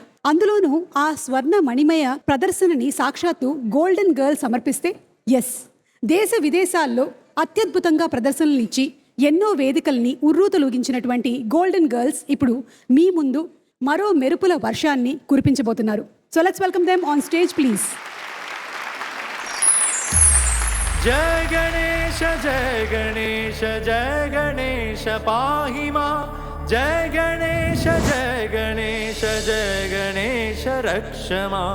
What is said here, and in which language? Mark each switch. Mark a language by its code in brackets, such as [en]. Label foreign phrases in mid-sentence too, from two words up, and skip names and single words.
[te] అందులోనూ ఆ స్వర్ణ మణిమయ ప్రదర్శనని సాక్షాత్తు [en] golden girl [te] సమర్పిస్తే ఎస్, దేశ విదేశాల్లో అత్యద్భుతంగా ప్రదర్శనలు ఇచ్చి ఎన్నో వేదికల్ని ఉర్రూతలూగించినటువంటి [en] golden girls [te] ఇప్పుడు మీ ముందు మరో మెరుపుల వర్షాన్ని కురిపించబోతున్నారు. [en] So let's welcome them on stage please. [sa] जय गणेश जय गणेश जय गणेश पाहि मां. जय गणेश जय गणेश जय गणेश रक्ष मां.